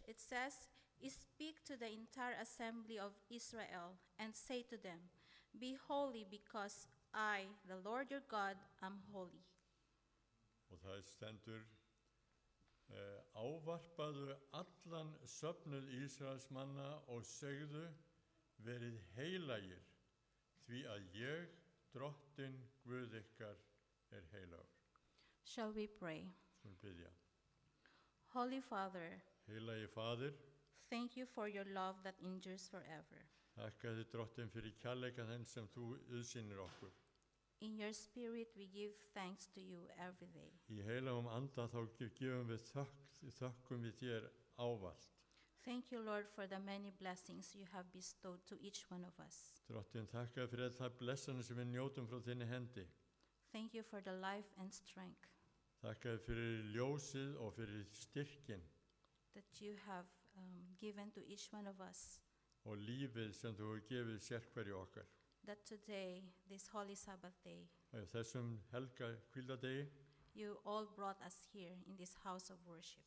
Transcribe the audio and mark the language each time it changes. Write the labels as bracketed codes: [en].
[en] It says, "Speak to the entire assembly of Israel and say to them, be holy because I, the Lord your God, am holy." [is] Og það stendur, ávarpaðu allan söfnuð Ísraels manna og segðu, verið heilagir, því að ég, Drottinn, Guð ykkar, heilagur. [en] Shall we pray? [is] Skulum biðja. [en] Holy Father, [is] Heilagi Faðir, [en] thank you for your love that endures forever. [is] þakka þið Drottinn fyrir kærleika þenn sem þú auðsýnir okkur. [en] In your spirit we give thanks to you every day. [is] Í heilagum anda þá gefum við þökkum við þér ávallt. [en] Thank you, Lord, for the many blessings you have bestowed to each one of us. [is] Drottinn, þakka fyrir all það blessanir sem við njótum frá þinni hendi. [en] Thank you for the life and strength [is] Þakka þér fyrir ljósið og fyrir styrkin [en] that you have given to each one of us. [is] og lífið sem þú hefur gefið sérhverju okkar. [en] That today, this holy Sabbath day, [is] Og þessum helga hvíldardegi [en] you all brought us here in this house of worship